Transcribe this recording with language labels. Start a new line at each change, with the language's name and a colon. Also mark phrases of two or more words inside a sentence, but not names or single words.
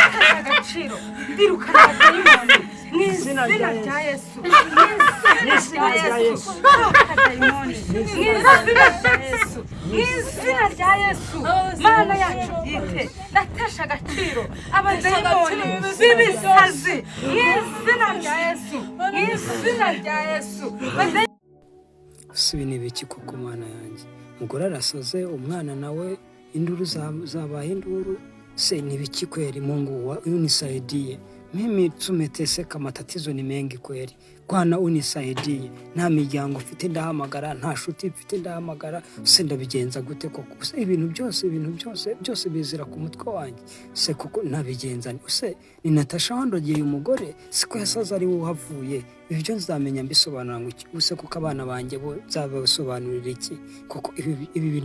Kinyarwanda: agaciro ndirukana dayimoni mu izina rya Yesu mu izina rya Yesu dayimoni mu izina rya Yesu mu izina rya Yesu mana yacu bwite natesha agaciro abadayimoni b'ibisazi mu izina rya Yesu mu izina rya Yesu sibi nibiki koko mwana yanjye umugore arasaze umwana nawe induru zabaye induru se nibiki
Swahili: kweli Mungu unisaidie mimi tumeteseka matatizo ni mengi kweli Bwana unisaidie
Kinyarwanda: nta miryango mfite ndahamagara nta shuti mfite ndahamagara se ndabigenza gute koko se ibintu byose bizira ku mutwe wanjye se koko nabigenza se ni Natasha wandogeye umugore siko yasaza ari uhavuye ibyo nzamenya mbisobanura ngo use kuko abana banjye bo zabasobanurira iki koko ibi